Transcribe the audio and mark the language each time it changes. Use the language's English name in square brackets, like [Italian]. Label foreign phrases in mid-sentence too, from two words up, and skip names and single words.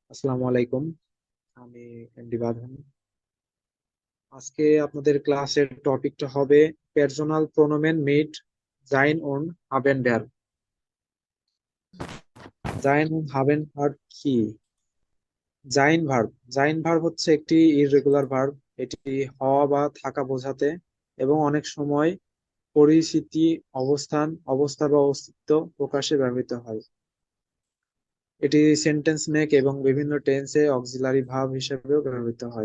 [Bangla] আসসালামু আলাইকুম। আমি এমডি বাঁধন। আজকে আপনাদের ক্লাসের টপিকটা হবে [German] Personalpronomen mit sein und haben Verb. sein und haben Verb কি? [Bangla] জাইন ভার্ব হচ্ছে একটি [English] irregular verb. [Bangla] এটি হওয়া বা থাকা বোঝাতে এবং অনেক সময় পরিস্থিতি, অবস্থান, অবস্থা বা অস্তিত্ব প্রকাশে ব্যবহৃত হয়। এটি [English] sentence make [Bangla] এবং বিভিন্ন টেন্সে [English] auxiliary verb [Bangla] হিসেবেও ব্যবহৃত হয়।